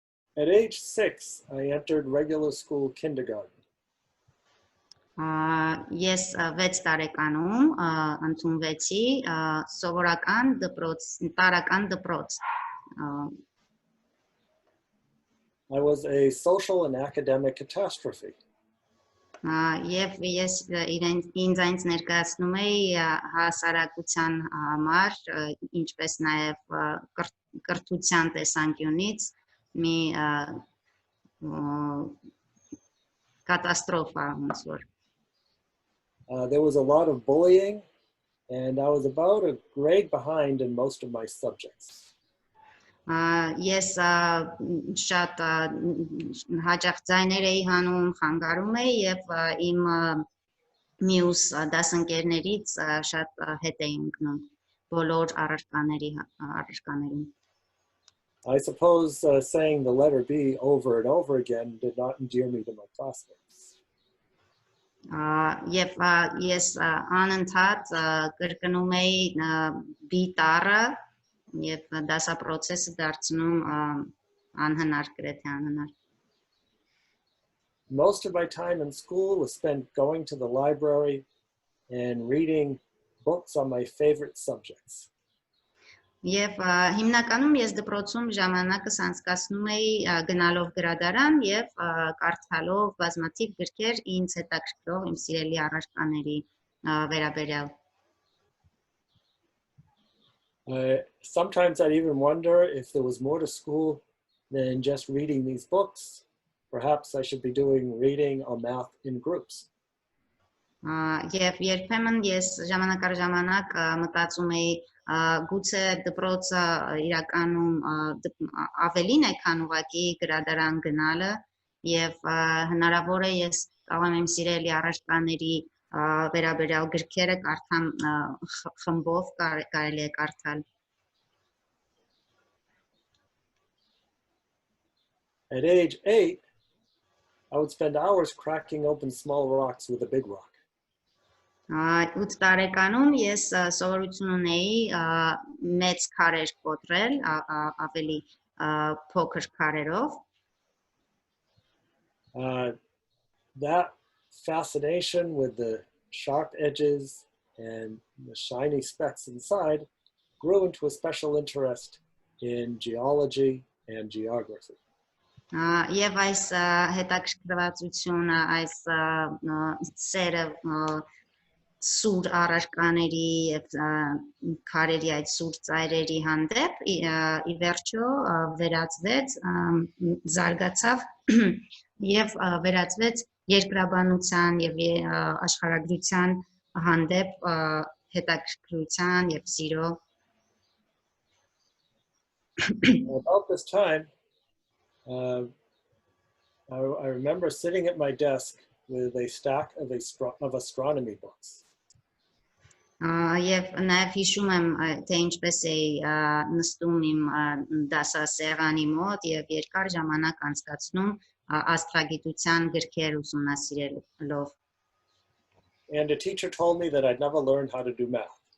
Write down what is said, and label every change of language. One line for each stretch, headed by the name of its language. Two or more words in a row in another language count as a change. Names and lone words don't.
English: At age 6, I entered regular school kindergarten.
Armenian: Ես 6 տարեկանում ընդունվեցի սովորական դպրոց, տարական դպրոց։
English: I was a social and academic catastrophe.
Armenian: Եվ ես ինձ ներկայացնում էի հասարակության համար, ինչպես նաև կրթության տեսանկյունից մի կատաստրոֆա ոնց որ։
English: There was a lot of bullying, and I was about a grade behind in most of my subjects.
Armenian: Ես շատ հաճախ ձայներ էի հանում, խանգարում էի եւ իմ մյուս դասընկերներից շատ հետ էի ընկնում բոլոր առարկաներում։
English: I suppose saying the letter B over and over again did not endear me to my classmates.
Armenian: Եվ ես անընդհատ կրկնում էի B տառը Եվ դասապրոցեսը դարձնում անհնար գրեթե անհնար։
English: Most of my time in school was spent going to the library and reading books on my favorite subjects.
Armenian: Եվ հիմնականում ես դպրոցում ժամանակս անցկացնում էի գնալով գրադարան եւ կարդալով բազմաթիվ գրքեր ինձ հետաքրքրող իմ սիրելի առարկաների վերաբերյալ։
English: Sometimes I'd even wonder if there was more to school than just reading these books. Perhaps I should be doing reading or math in groups.
Armenian: Եվ երբեմն ես ժամանակ առ ժամանակ մտածում էի գուցե դպրոցը իրականում ավելին է քան ուղղակի գրադարան գնալը եւ հնարավոր է ես կարող եմ սիրելի առարկաների վերաբերյալ գրքերը կարդամ խմբով կարելի է կարդալ։
English: At age 8, I would spend hours cracking open small rocks with a big rock.
Armenian: 8 տարեկանում ես սովորություն ունեի մեծ քարեր կոտրել, ավելի փոքր քարերով։
English: That fascination with the sharp edges and the shiny specks inside grew into a special interest in geology and geography.
Armenian: Եվ այս հետաքրքրվածությունը, այս սերը սուր առարկաների եւ քարերի այդ սուր ծայրերի հանդեպ ի վերջո վերածվեց զարգացավ եւ վերածվեց երկրաբանության եւ աշխարհագրության հանդեպ հետաքրքրության եւ սիրո։
English: About this time, I remember sitting at my desk with a stack of astronomy books.
Armenian: Եվ նաև հիշում եմ, թե ինչպես էի նստում իմ դասասեղանի մոտ եւ երկար ժամանակ անցկացնում աստղագիտության գրքեր ուսումնասիրելով։
English: And a teacher told me that I'd never learned how to do math.